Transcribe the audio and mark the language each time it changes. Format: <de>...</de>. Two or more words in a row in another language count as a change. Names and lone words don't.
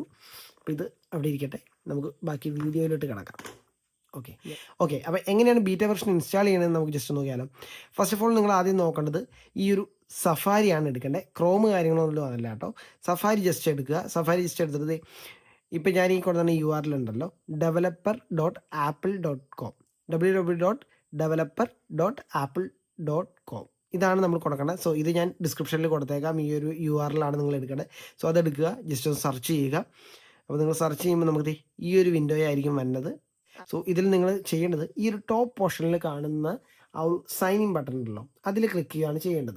<ml>അപ്പോൾ ഇത് അവിടെ ഇരിക്കട്ടെ, നമുക്ക് ബാക്കി വീഡിയോയിലോട്ട് കിടക്കാം. ഓക്കെ. അപ്പോൾ എങ്ങനെയാണ്</ml> <en>beta version</en> <ml>ഇൻസ്റ്റാൾ ചെയ്യണമെന്ന് നമുക്ക് ജസ്റ്റ് നോക്കിയാലോ.</ml> <en>first of all</en> <ml>നിങ്ങൾ ആദ്യം നോക്കേണ്ടത് ഈ ഒരു സഫാരിയാണ് എടുക്കേണ്ടത്. ക്രോം കാര്യങ്ങളൊന്നും അതല്ല കേട്ടോ. സഫാരി ജസ്റ്റ് എടുക്കുക. സഫാരി ജസ്റ്റ് എടുത്തിട്ട് ഇപ്പം ഞാൻ ഈ കൊടുക്കുന്ന URL ഉണ്ടല്ലോ, developer.apple.com, www.developer.apple.com, ഇതാണ് നമ്മൾ കൊടുക്കേണ്ടത്. സോ ഇത് ഞാൻ ഡിസ്ക്രിപ്ഷനിൽ കൊടുത്തേക്കാം. ഈ ഒരു URL ആണ് നിങ്ങൾ എടുക്കേണ്ടത്. സോ അതെടുക്കുക, ജസ്റ്റ് ഒന്ന് സെർച്ച് ചെയ്യുക. അപ്പോൾ നിങ്ങൾ സെർച്ച് ചെയ്യുമ്പോൾ നമുക്ക് ഈ ഒരു വിൻഡോ ആയിരിക്കും വരുന്നത്. സോ ഇതിൽ നിങ്ങൾ ചെയ്യേണ്ടത് ഈ ഒരു ടോപ്പ് പോർഷനിൽ കാണുന്ന ആ ഒരു</ml> <en>sign in button</en> <ml>ഉണ്ടല്ലോ, അതിൽ ക്ലിക്ക് ചെയ്യുകയാണ് ചെയ്യേണ്ടത്.</ml>